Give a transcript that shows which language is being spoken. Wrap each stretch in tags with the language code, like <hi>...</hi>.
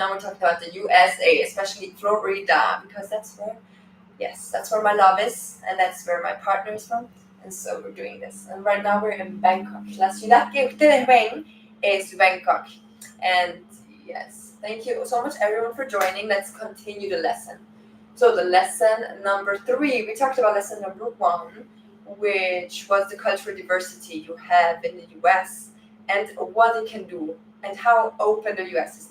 <en>Now we talked about the USA, especially Florida, because that's where my love is, and that's where my partner is from. And so we're doing this. And right now we're in Bangkok.</en> <es>La ciudad que ustedes ven es Bangkok.</es> <en>And yes, thank you so much, everyone, for joining. Let's continue the lesson. So the lesson number 3, we talked about lesson number 1, which was the cultural diversity you have in the US and what it can do and how open the US is.</en>